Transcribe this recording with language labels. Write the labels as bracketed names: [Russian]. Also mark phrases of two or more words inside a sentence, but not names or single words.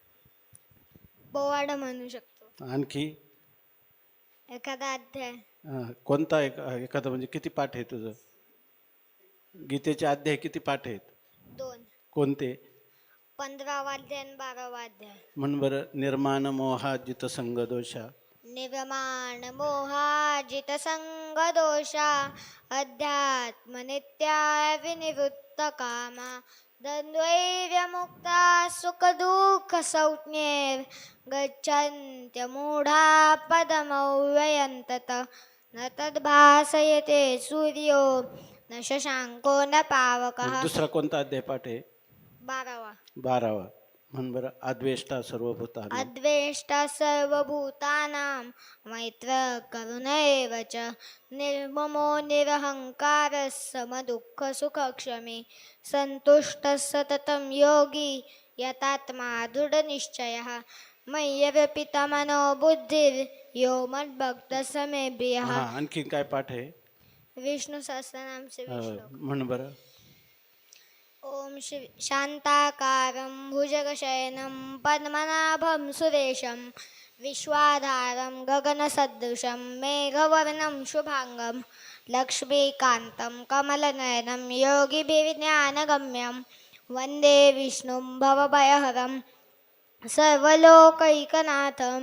[Marathi] पोवाडा म्हणू शकतो. आणखी एखादा अध्याय. कोणता एखादा म्हणजे किती पाठ आहे तुझं? गीतेचे अध्याय किती पाठ आहेत? 2. कोणते? 15वा अध्याय आणि 12वा अध्याय. म्हण बरं. [Sanskrit] निर्माण मोहाजित संग दोषा निर्माण मोहाजित संग दोषा अध्यात्म नित्या विनिवृत्त कामा द्वंद्वैर्यमुक्ता सुख दुःख संज्ञेर गच्छन्त्य मूढा पदमव्ययन्तत न तद्भासयते सूर्यो न शशांको न पावकः. [Marathi] दुसरा कोणता अध्याय पाठ आहे? 12वा. 12वा. म्हण बरं. [Sanskrit] अद्वेष्टा सर्वभूतानां अद्वेष्टा सर्वभूतानां मैत्र करुण एव च निर्ममो निरहंकारः समदुःख सुखक्षमी संतुष्टः सततं योगी यतात्मा दृढनिश्चयः मय्यर्पिता मनो बुद्धिर् यो मद्भक्तः स मे प्रियः. [Marathi] आणखी काय पाठ आहे? विष्णू सहस्रनामचे श्लोक. म्हण बरं. [Sanskrit] ओम शांताकारं भुजगशयनं पद्मनाभं सुरेशं विश्वाधारं गगनसदृशं मेघवर्णं शुभांगं लक्ष्मीकान्तं कमलनयनं योगिभिर्ज्ञानगम्यं वन्दे विष्णुं भवभयहरं सर्वलोकैकनाथम्.